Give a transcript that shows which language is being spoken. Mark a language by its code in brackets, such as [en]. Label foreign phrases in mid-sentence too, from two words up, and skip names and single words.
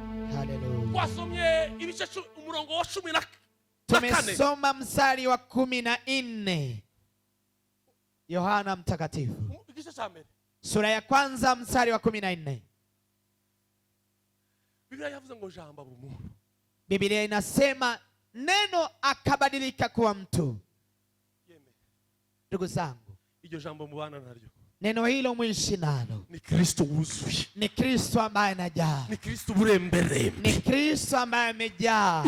[rw] Haleluya. Twasomye ibice umurongo wa 14. [sw] Tumesoma mstari wa 14. Yohana Mtakatifu. Igice cha mbere. Sura ya kwanza mstari wa 14. [rw] Biblia yavuze ngo Ijambo umuntu. [sw] Biblia inasema neno akabadilika kuwa mtu. Ndugu zangu, [rw] iryo jambo mubana naryo. [sw] Neno hilo mwishi nalo. [rw] Ni Kristo wuzuye. [sw] Ni Kristo ambaye anajaa. [rw] Ni Kristo burembere. [sw] Ni Kristo ambaye amejaa.